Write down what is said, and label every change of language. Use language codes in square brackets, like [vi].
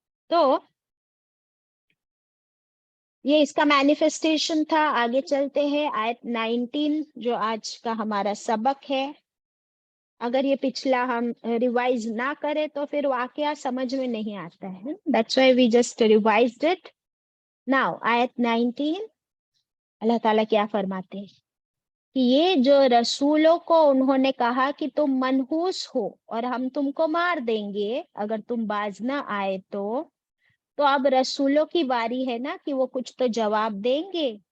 [ur] تو یہ اس کا مینیفیسٹیشن تھا. آگے چلتے ہیں آیت 19 جو آج کا ہمارا سبق ہے. اگر یہ پچھلا ہم ریوائز نہ کرے تو پھر واقعہ سمجھ میں نہیں آتا ہے. [en] That's why we just revised it. [ur] Now آیت 19 اللہ تعالیٰ کیا فرماتے ہیں کہ یہ جو رسولوں کو انہوں نے کہا کہ تم منحوس ہو اور ہم تم کو مار دیں گے اگر تم باز نہ آئے تو اب رسولوں کی باری ہے نا کہ وہ کچھ تو جواب دیں گے.